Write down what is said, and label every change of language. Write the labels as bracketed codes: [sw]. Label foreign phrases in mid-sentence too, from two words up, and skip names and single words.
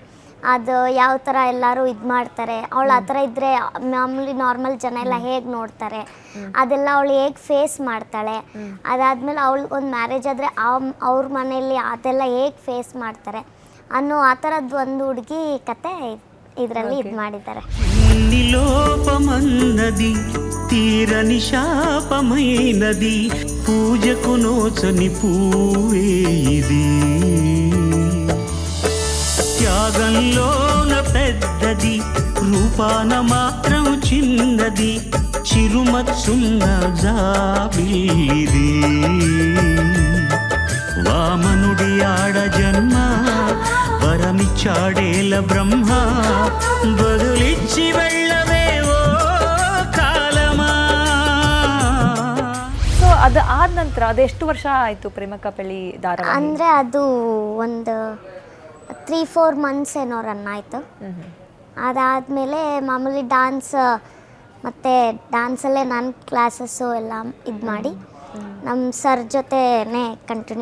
[kn] ಅದು ಯಾವ ಥರ ಎಲ್ಲರೂ ಇದು ಮಾಡ್ತಾರೆ, ಅವಳು ಆ ಥರ ಇದ್ದರೆ ಮಾಮೂಲಿ ನಾರ್ಮಲ್ ಜನ ಎಲ್ಲ ಹೇಗೆ ನೋಡ್ತಾರೆ, ಅದೆಲ್ಲ ಅವಳು ಹೇಗೆ ಫೇಸ್ ಮಾಡ್ತಾಳೆ. ಅದಾದಮೇಲೆ ಅವಳಿಗೆ ಒಂದು ಮ್ಯಾರೇಜ್ ಆದರೆ ಅವ್ರ ಮನೆಯಲ್ಲಿ ಅದೆಲ್ಲ ಹೇಗೆ ಫೇಸ್ ಮಾಡ್ತಾರೆ ಅನ್ನೋ ಆ ಥರದ್ದು ಒಂದು ಹುಡುಗಿ ಕತೆ ಇದರಲ್ಲಿ ಇದು ಮಾಡಿದ್ದಾರೆ. [te] నిలోపమన్నది తీరని శాపమైనది పూజకు నోచని పూవే ఇది త్యాగంలోన పెద్దది రూపాన మాత్రం చిన్నది చిరుమత్సున్న జాబిలిది వామనుడి ఆడ జన్మ వరమిచ్చాడేల బ్రహ్మ బదులిచ్చి వెళ్ళవే ఓ కాలమా. [kn] ಸೊ ಅದು ಆದ ನಂತರ ಅದೆಷ್ಟು ವರ್ಷ ಆಯಿತು ಪ್ರೇಮಕಾ ಪೆಳ್ಳಿ ಧಾರಾವಾಹಿ? ಅಂದರೆ ಅದು ಒಂದು 3-4 ಮಂತ್ಸ್ ಏನೋ ರನ್ ಆಯಿತು. ಅದಾದಮೇಲೆ ಮಾಮೂಲಿ ಡ್ಯಾನ್ಸ್ ಮತ್ತು ಡ್ಯಾನ್ಸಲ್ಲೇ ನಾನು ಕ್ಲಾಸಸ್ಸು ಎಲ್ಲ ಇದು ಮಾಡಿ ನಮ್ಮ ಸರ್ ಜೊತೆನೇ ಕಂಟಿನ್ಯೂ.